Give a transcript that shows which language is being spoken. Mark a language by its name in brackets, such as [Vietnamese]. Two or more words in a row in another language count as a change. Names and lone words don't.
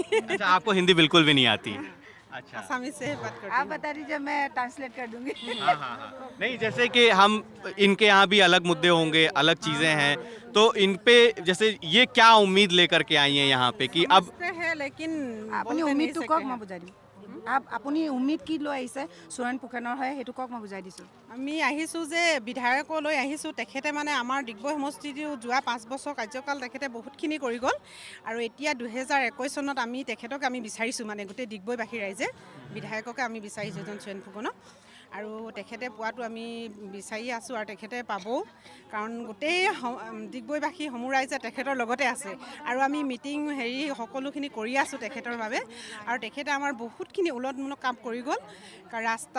[Hindi] अच्छा, आपको हिंदी बिल्कुल भी नहीं आती? अच्छा, आसामीज से बात कर रही आप हूँ। बता दीजिए, मैं ट्रांसलेट कर दूंगी। हाँ। नहीं, जैसे कि हम इनके यहाँ भी अलग मुद्दे होंगे, अलग चीज़ें हैं, तो इन पे जैसे ये क्या उम्मीद लेकर के आई हैं यहाँ पे कि अब समझते हैं लेकिन [Assamese] আপুনি [Hindi] बोलते नहीं [Assamese] উম্মিদটো [Hindi] सकते [Assamese] কওক, [Hindi] हैं। [Assamese] মই বুজাই দিম। আপুনি উম্মিদ কি লৈ আহিছে সুৰেণ ফুকনৰ হয়, সেইটো কওক, মই বুজাই দিছোঁ। আমি আহিছোঁ যে বিধায়কলৈ আহিছোঁ। তেখেতে মানে আমাৰ ডিগবৈ সমষ্টিটো যোৱা 5 বছৰ কাৰ্যকাল তেখেতে বহুতখিনি কৰি গ'ল, আৰু এতিয়া 2021 চনত আমি তেখেতক বিচাৰিছোঁ, মানে গোটেই ডিগবৈবাসী ৰাইজে বিধায়ককে আমি বিচাৰিছোঁ এজন সুৰেণ ফুকনক, আৰু তেখেতে পোৱাটো আমি বিচাৰি আছোঁ, আৰু তেখেতে পাবও, কাৰণ গোটেই ডিগবৈবাসী সমূহ ৰাইজে তেখেতৰ লগতে আছে, আৰু আমি মিটিং সকলোখিনি কৰি আছোঁ তেখেতৰ বাবে, আৰু তেখেতে আমাৰ বহুতখিনি উন্নতমূলক কাম কৰি গ'ল।